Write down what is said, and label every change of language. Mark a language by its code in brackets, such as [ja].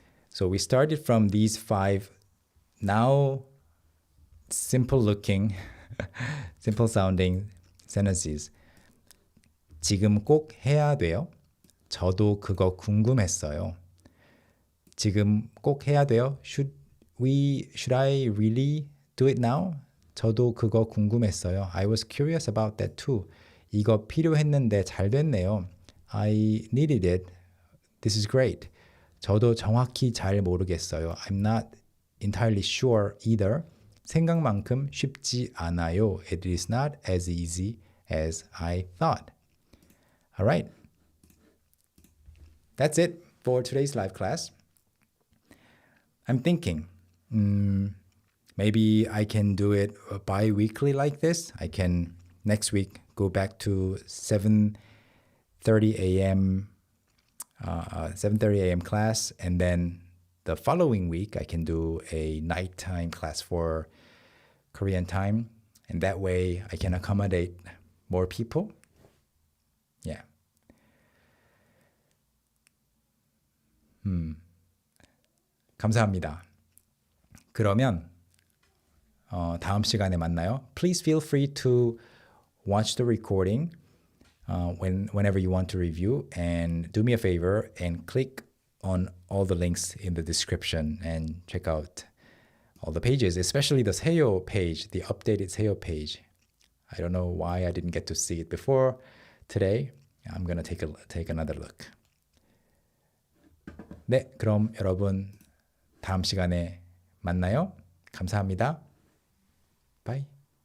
[en] So we started from these 5 now simple looking, simple sounding sentences. [ko] 지금 꼭 해야 돼요. 저도 그거 궁금했어요. 지금 꼭 해야 돼요. [en] Should I really do it now? [ko] 저도 그거 궁금했어요. [en] I was curious about that too. [ko] 이거 필요했는데 잘 됐네요. [en] I needed it. This is great. [ko] 저도 정확히 잘 모르겠어요. [en] I'm not entirely sure either. [ko] 생각만큼 쉽지 않아요. [en] It is not as easy as I thought. All right. That's it for today's live class. I'm thinking, maybe I can do it bi-weekly like this. I can next week go back to 7:30 a.m. 7:30 a.m. class, and then the following week I can do a nighttime class for Korean time, and that way I can accommodate more people. Yeah. [ko] 감사합니다. 그러면 다음 시간에 만나요. [en] Please feel free to watch the recording whenever you want to review, and do me a favor and click on all the links in the description and check out all the pages, especially the Seo page, the updated Seo page. I don't know why I didn't get to see it before today. I'm gonna take another look. [ko] 네, 그럼 여러분 다음 시간에 만나요. 감사합니다. Bye.